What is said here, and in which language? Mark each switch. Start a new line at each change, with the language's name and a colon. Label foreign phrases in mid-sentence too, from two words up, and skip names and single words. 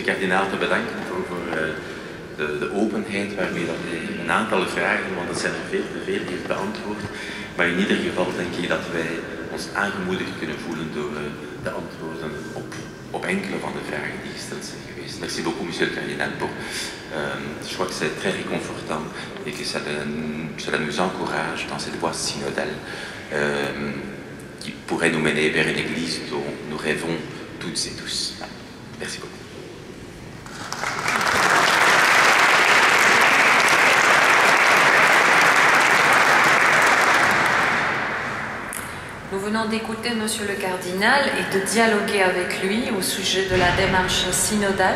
Dutch: kardinaal te bedanken voor de openheid waarmee dat hij een aantal vragen, want het zijn er veel te veel, heeft beantwoord. Maar in ieder geval denk ik dat wij ons aangemoedigd kunnen voelen door de antwoorden op enkele van de vragen die gesteld zijn geweest.
French: Merci beaucoup, monsieur le cardinal, pour je crois que c'est très réconfortant et que cela nous encourage dans cette voie synodale qui pourrait nous mener vers une église dont nous rêvons toutes et tous. Merci beaucoup. Nous venons d'écouter Monsieur le Cardinal et de dialoguer avec lui au sujet de la démarche synodale.